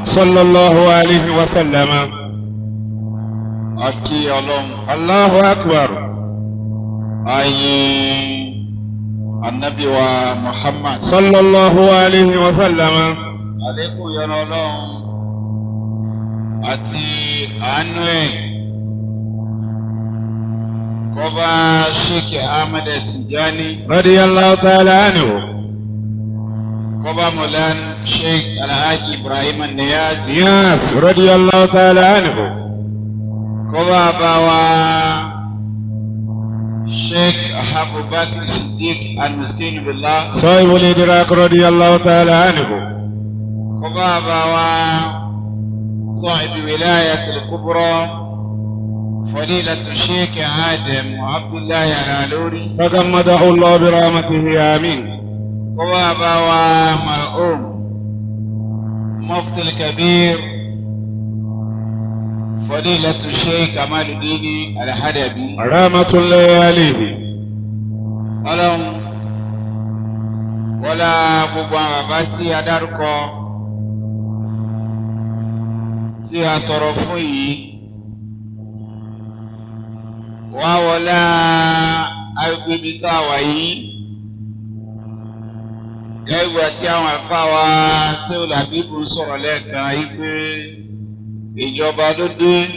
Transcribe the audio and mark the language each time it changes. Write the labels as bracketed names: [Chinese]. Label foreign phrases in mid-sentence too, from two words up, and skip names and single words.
[Arabic] صلى الله عليه وسلم. أكي الله أكبر. أي النبي ومحمد صلى الله عليه وسلم. عليكم يا الله [Yoruba] àti àánú ẹ̀ kó bá Sheikh Ahmed Tijani [Arabic] رضي الله تعالى عنه. [Yoruba] kó bá Mawlana Sheikh Alhaji Ibrahim [Arabic] نياس رضي الله تعالى عنه. [Yoruba] kó bá wa Sheikh Abubakar Siddiq al-Miskin billah [Arabic] صاحب الإدراك رضي الله تعالى عنه. [Yoruba] kó bá wa [Arabic] صاحب ولاية الكبرى فضيلة الشيخ آدم وعبد الله العلوري تغمده الله برحمته آمين. وبابا ومرحوم مفتي الكبير فضيلة الشيخ كمال الدين الحدبي رحمة الله عليه. [Yoruba] ọlọ́run wọlá gbogbo àwọn bàbá tí a dárúkọ tí a tọrọ fún yìí wá wọlá agbègbè tá a wà yìí gẹ́gbẹ́ tí àwọn àlùfáà wa Sheikh Labeeb ń sọ̀rọ̀ lẹ́ẹ̀kan yìí pé ìjọba ló dé